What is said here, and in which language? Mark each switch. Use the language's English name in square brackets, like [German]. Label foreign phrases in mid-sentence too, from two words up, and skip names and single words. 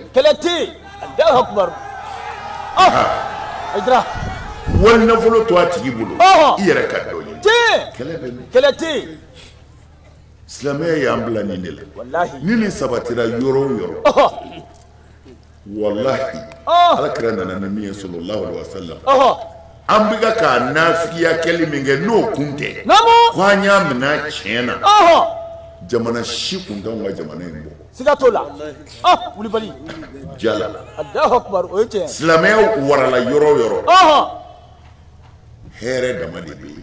[Bambara] kɛlɛ tɛ yen [Arabic] الله أكبر [Bambara] Aidara wali nafolo to a tigi bolo i yɛrɛ ka dɔ ɲini tiɲɛ kɛlɛ bɛ min kɛlɛ tɛ yen silamɛya y'an bila nin de la wallahi ni nin sabatira yɔrɔ o yɔrɔ wallahi Alakira nana ni min ye [Arabic] صلى الله عليه وسلم [Bambara] an bɛ ka k'a nafigiya kɛli min kɛ n'o kun tɛ ko an y'a minɛ tiɲɛ na jamana si kun t'anw ka jamana in bɔ siga t'o la Wulibali jala [Arabic] الله أكبر [Bambara] o ye tiɲɛ silamɛya warala yɔrɔ o yɔrɔ hɛrɛ dama de bɛ yen